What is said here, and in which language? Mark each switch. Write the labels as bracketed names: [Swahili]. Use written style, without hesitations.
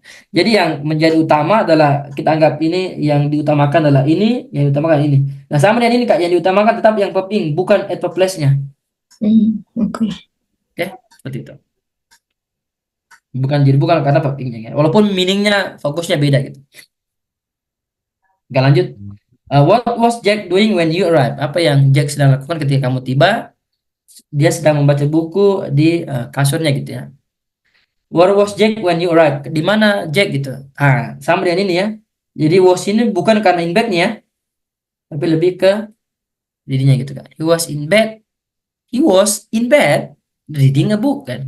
[Indonesian] Jadi yang menjadi utama adalah kita anggap ini yang diutamakan adalah ini, yang diutamakan ini. Nah, sama dengan ini Kak, yang diutamakan tetap yang verb ing, bukan adverb place-nya. Oke. Oke, seperti itu. Bukan karena verb ing-nya. Walaupun meaning-nya fokusnya beda gitu. Oke, lanjut. [English] What was Jack doing when you arrived? [Indonesian] Apa yang Jack sedang lakukan ketika kamu tiba? Dia sedang membaca buku di kasurnya gitu ya. [English] Where was Jack when you arrived? [Indonesian] Di mana Jack gitu. Sama dengan ini ya. Jadi was ini bukan karena in bed-nya ya, tapi lebih ke dirinya gitu kan. [English] He was in bed. He was in bed reading a book [Indonesian] kan.